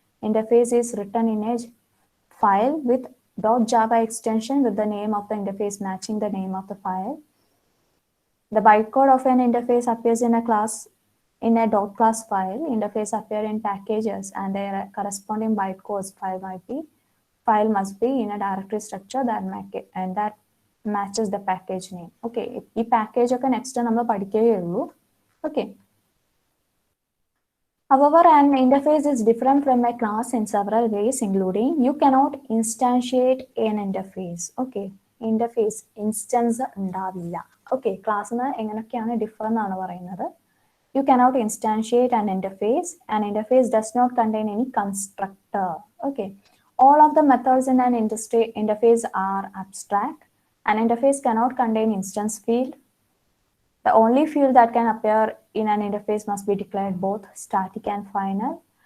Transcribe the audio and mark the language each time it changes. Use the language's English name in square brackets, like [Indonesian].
[English] Interface is written in a file with .java extension with the name of the interface matching the name of the file. The bytecode of an interface appears in a class in a .class file. Interface appear in packages and their corresponding bytecodes file must be in a directory structure that matches the package name. [Malayalam] Okay, ഈ package ഒക്കെ next നമ്മൾ പഠിക്കുകയുള്ളൂ. [English] Okay. However, an interface is different from a class in several ways, including you cannot instantiate an interface. [Malayalam] Okay, interface instance ഉണ്ടാവില്ല. Okay, ക്ലാസ്സിന് എങ്ങനെയൊക്കെയാണ് differ എന്നാണ് പറയുന്നത്. [English] You cannot instantiate an interface. An interface does not contain any constructor. Okay, all of the methods in an interface are abstract. An interface cannot contain instance field. The only field that can appear in an interface must be declared both static and final.